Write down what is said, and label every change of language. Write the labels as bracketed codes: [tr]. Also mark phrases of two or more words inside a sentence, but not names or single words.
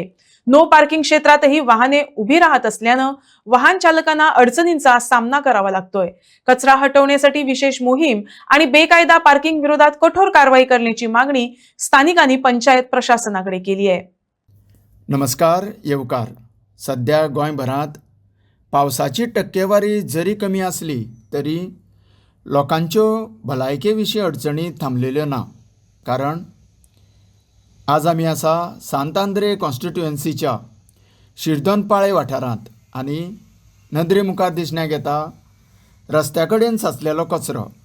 [mr] नो पार्किंग क्षेत्रातही वाहने उभी राहत असल्यानं वाहन चालकांना अडचणींचा सामना करावा लागतोय। कचरा हटवण्यासाठी विशेष मोहीम आणि बेकायदा पार्किंग विरोधात कठोर कारवाई करण्याची मागणी स्थानिकांनी पंचायत प्रशासनाकडे केली आहे। [kok] नमस्कार येवकार। सध्या गोंयभरात पावसाची टक्केवारी जरी कमी असली तरी लोकांच्यो भलायके विशीं अडचणी थांबलेल्यो ना। कारण आज आमी आसा सांत-आंद्रे कॉन्स्टिट्युएन्सीच्या शिरदोनपाळे वाठारांत आनी नदरे मुखार दिसण्याक येता रस्त्या कडेन साचलेलो कचरो।